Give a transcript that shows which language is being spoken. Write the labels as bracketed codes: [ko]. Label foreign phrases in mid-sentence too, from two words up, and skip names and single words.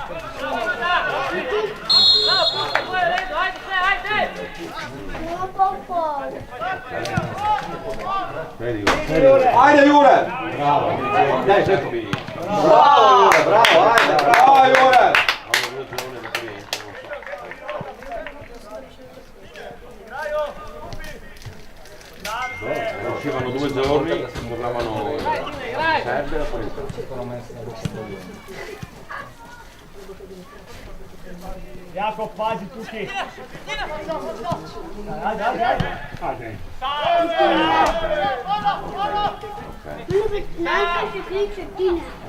[hr] Ajde! Ajde Jure! Bravo! Daj, čekaj. Bravo Jure, bravo, ajde, bravo Jure! [it] Uscivano 2 giorni, tornavano Serbia. [sl] Jakob, pazi tukaj. Ajde. Najprej kliče Tine.